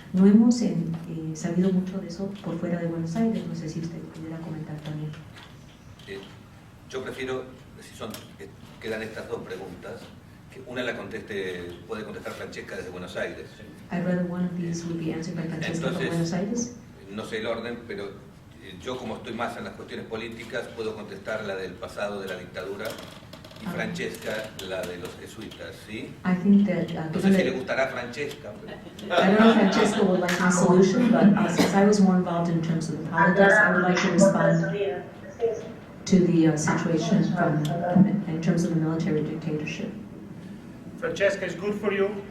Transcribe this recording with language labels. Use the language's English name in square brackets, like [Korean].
[Spanish] No hemos sabido mucho de eso por fuera de Buenos Aires. No sé si usted pudiera comentar también. Yo prefiero, si quedan estas dos preguntas, que una puede contestar Francesca desde Buenos Aires. [English] I'd rather one of these would be answered by Francesca from Buenos Aires. [Spanish] No sé el orden, pero yo como estoy más en las cuestiones políticas, puedo contestar la del pasado de la dictadura y Francesca la de los jesuitas, ¿sí? [English] I think that, [Spanish] No sé si le gustará a Francesca. Pero... [English] I don't know if Francesca would like my solution, but since I was more involved in terms of the politics, I would like to respond to the situation in terms of the military dictatorship. Francesca, is good for you?